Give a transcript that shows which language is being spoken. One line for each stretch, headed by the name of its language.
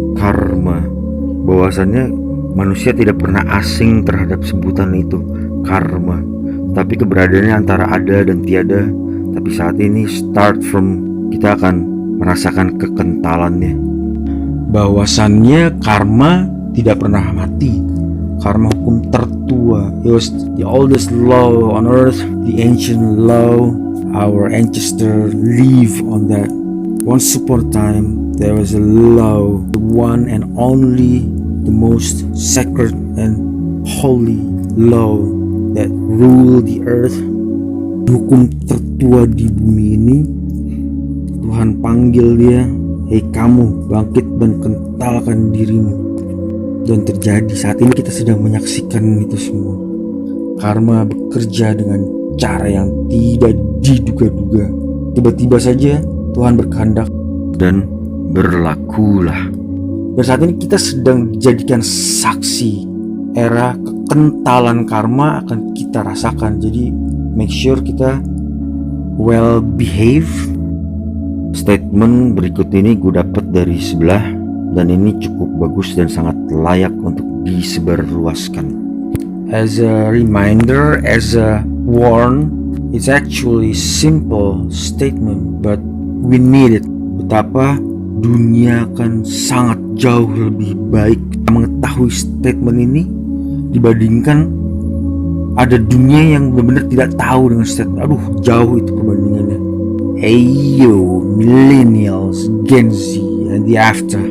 Indonesian: Karma, bahwasannya manusia tidak pernah asing terhadap sebutan itu, karma. Tapi keberadaannya antara ada dan tiada. Tapi saat ini
English: start from
Indonesian: kita akan merasakan kekentalannya. Bahwasannya karma tidak pernah mati. Karma hukum tertua.
English: It was the oldest law on earth, the ancient law. Our ancestors live on that. Once upon a time, there was a law, the one and only, the most sacred and holy law that rule the earth.
Indonesian: Hukum tertua di bumi ini. Tuhan panggil dia, hei kamu, bangkit dan kentalkan dirimu. Dan terjadi saat ini kita sedang menyaksikan itu semua. Karma bekerja dengan cara yang tidak diduga-duga. Tiba-tiba saja Tuhan berkehendak dan berlakulah. Dan saat ini kita sedang dijadikan saksi. Era kekentalan karma akan kita rasakan. Jadi
English: make sure
Indonesian: kita
English: well behave.
Indonesian: Statement berikut ini gue dapat dari sebelah, dan ini cukup bagus dan sangat layak untuk disebarluaskan.
English: As a reminder, as a warn, it's actually simple statement, but we need it.
Indonesian: Betapa dunia akan sangat jauh lebih baik mengetahui statement ini dibandingkan ada dunia yang benar-benar tidak tahu dengan statement. Aduh, jauh itu perbandingannya.
English: Ayo, millennials, Gen Z, and the after.